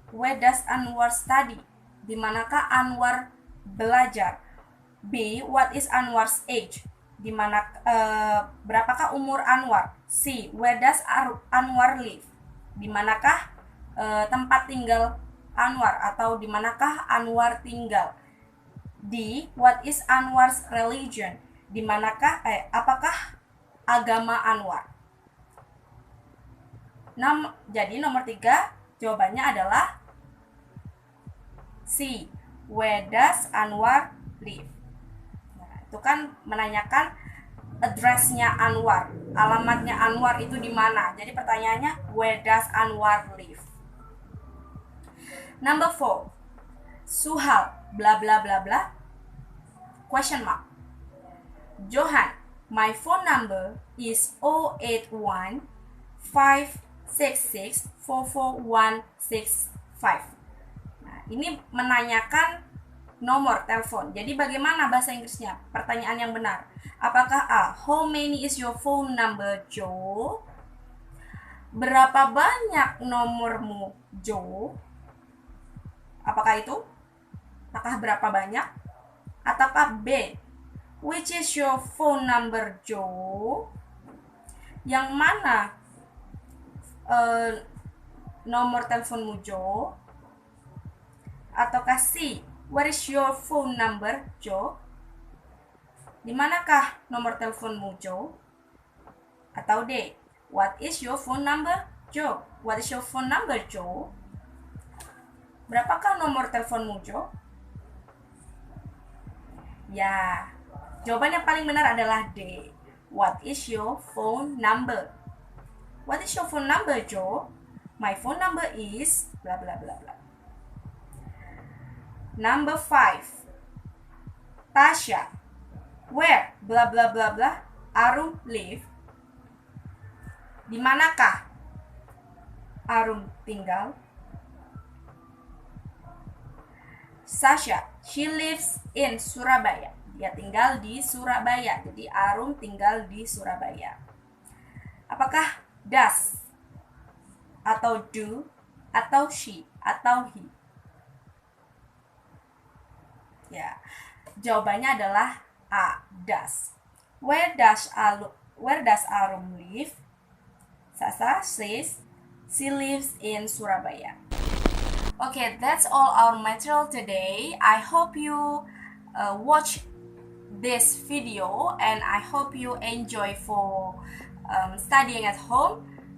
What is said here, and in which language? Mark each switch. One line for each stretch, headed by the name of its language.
English: Where does Anwar study?
Indonesian: Di manakah Anwar belajar?
English: B. What is Anwar's age?
Indonesian: Di mana berapakah umur Anwar? C.
English: Where does Anwar live?
Indonesian: Di manakah tempat tinggal Anwar atau di manakah Anwar tinggal? D.
English: What is Anwar's religion?
Indonesian: Di manakah apakah agama Anwar? Jadi nomor 3 jawabannya adalah C.
English: Where does Anwar live?
Indonesian: Nah, itu kan menanyakan address-nya Anwar, alamatnya Anwar itu di mana. Jadi pertanyaannya
English: where does Anwar live? Number 4. Suhal bla bla bla bla question mark. Johan, my phone number is 081 566 44165.
Indonesian: Nah, ini menanyakan nomor telepon. Jadi bagaimana bahasa Inggrisnya? Pertanyaan yang benar. Apakah A.
English: How many is your phone number, Joe?
Indonesian: Berapa banyak nomormu, Joe? Apakah itu? Apakah berapa banyak? Ataukah B.
English: Which is your phone number, Joe?
Indonesian: Yang mana nomor teleponmu Joe? Ataukah C,
English: where is your phone number Joe?
Indonesian: Di manakah nomor teleponmu Joe?
English: Atau D, what is your phone number Joe? What is your phone number Joe?
Indonesian: Berapakah nomor teleponmu Joe? Ya, jawaban yang paling benar adalah D.
English: What is your phone number? What is your phone number, Joe? My phone number is blah blah blah blah. Number 5. Tasha, where blah blah blah blah Arum live?
Indonesian: Di manakah Arum tinggal?
English: Sasha, she lives in Surabaya.
Indonesian: Dia tinggal di Surabaya. Jadi Arum tinggal di Surabaya. Apakah does atau do atau she atau he? Ya, jawabannya adalah A, does.
English: Where does Arum live? Sasa says she lives in Surabaya. Okay, that's all our material today. I hope you watch this video and I hope you enjoy for studying at home.